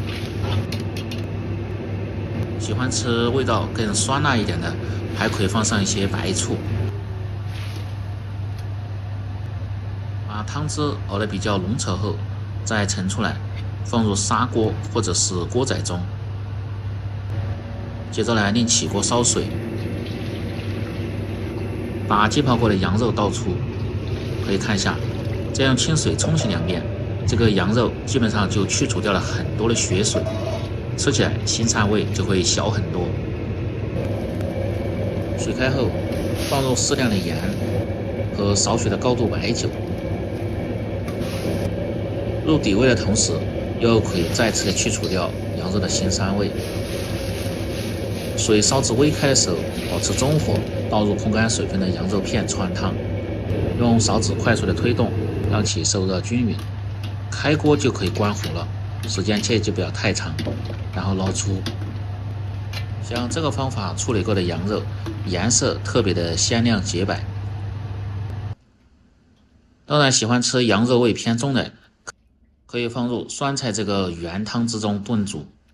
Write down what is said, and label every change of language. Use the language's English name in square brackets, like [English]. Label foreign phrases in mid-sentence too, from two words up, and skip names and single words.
[Chinese] 喜歡吃味道更酸辣一點的，還可以放上一些白醋。把湯汁熬得比較濃稠後，再盛出來，放入砂鍋或者是鍋仔中。接着另起鍋燒水，把浸泡過的羊肉倒出。可以看一下，再用清水冲洗2遍，這個羊肉基本上就去除掉了很多的血水，吃起來腥膻味就會小很多。水開後，放入適量的鹽和少許的高度白酒，入底味的同時，又可以再次的去除掉羊肉的腥膻味。水燒至微開的時候，保持中火，倒入控乾水分的羊肉片汆燙，用勺子快速的推動，讓其受熱均勻。開鍋就可以關火了，時間切記不要太長，然後撈出。像這個方法處理過的羊肉，顏色特別的鮮亮潔白。當然，喜歡吃羊肉味偏重的，可以放入酸菜這個原湯汁中燉煮。